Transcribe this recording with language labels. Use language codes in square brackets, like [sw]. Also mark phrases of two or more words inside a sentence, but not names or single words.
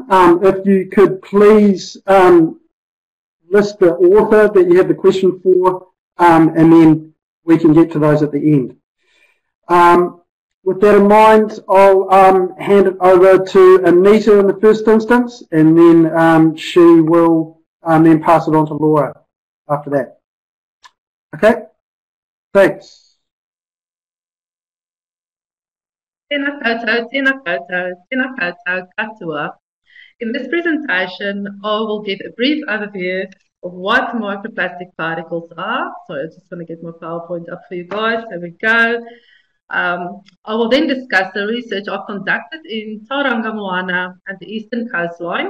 [en] If you could please list the author that you have the question for, and then we can get to those at the end. With that in mind, I'll hand it over to Anita in the first instance, and then she will then pass it on to Laura after that. Okay, thanks. [mi] Tēnā koutou, tēnā koutou, tēnā koutou katoa. [en] In this presentation, I will give a brief overview of what microplastic particles are. Sorry, I just want to get my PowerPoint up for you guys. There we go. I will then discuss the research I've conducted in Tauranga Moana and the eastern coastline.